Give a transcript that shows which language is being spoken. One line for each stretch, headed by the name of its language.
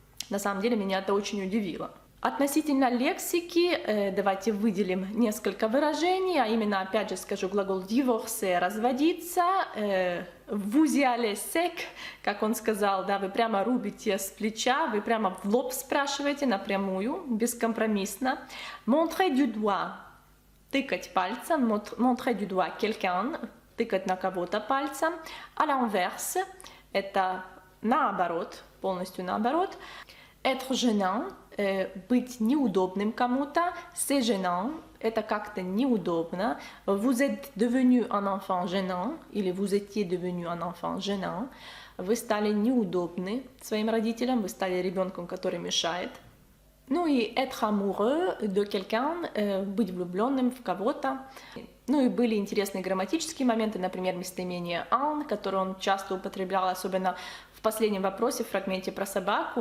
Russian: На самом деле меня это очень удивило. Относительно лексики, давайте выделим несколько выражений, а именно, опять же, скажу глагол divorcer, разводиться,
French: vous y allez sec,
Russian: как он сказал, да, вы прямо рубите с плеча, вы прямо в лоб спрашиваете напрямую, бескомпромиссно.
French: Montrer du doigt,
Russian: тыкать пальцем,
French: montrer du doigt quelqu'un,
Russian: тыкать на кого-то пальцем.
French: À l'inverse,
Russian: это наоборот, полностью наоборот.
French: Être gênant,
Russian: быть неудобным кому-то,
French: c'est gênant,
Russian: это как-то неудобно.
French: Vous êtes devenu un enfant gênant, или vous étiez devenu un enfant gênant.
Russian: Вы стали неудобны своим родителям, вы стали ребенком, который мешает. Ну и
French: être amoureux de quelqu'un,
Russian: быть влюбленным в кого-то. Ну и были интересные грамматические моменты, например, местоимение «un», которое он часто употреблял, особенно в последнем вопросе, в фрагменте про собаку.